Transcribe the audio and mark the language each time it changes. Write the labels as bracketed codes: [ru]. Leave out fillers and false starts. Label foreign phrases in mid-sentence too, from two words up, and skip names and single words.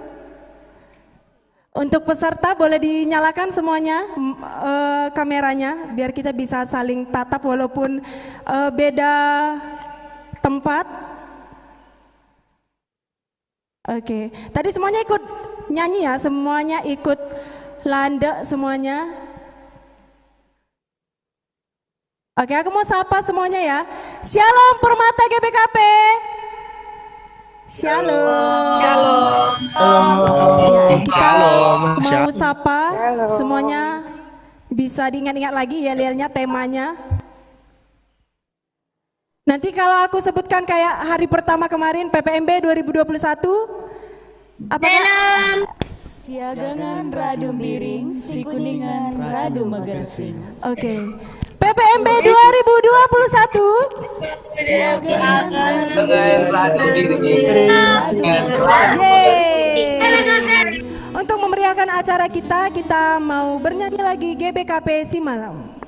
[id] Untuk peserta boleh dinyalakan semuanya kameranya biar kita bisa saling tatap walaupun beda tempat. Oke, tadi semuanya ikut nyanyi ya, semuanya ikut landek semuanya. Oke, aku mau sapa semuanya ya. Shalom Permata GBKP. Shalom. Shalom. Ya, kita mau Shalom. sapa semuanya, bisa diingat-ingat lagi ya lihatnya temanya. Nanti kalau aku sebutkan kayak hari pertama kemarin PPMB 2021 apa? [btx] Siagangan radu miring, si kuningan radu magersing. [id] Oke. PPMB 2021 [btx] siagangan radu miring. [id] Untuk memeriahkan acara kita mau bernyanyi lagi GBKP si malam.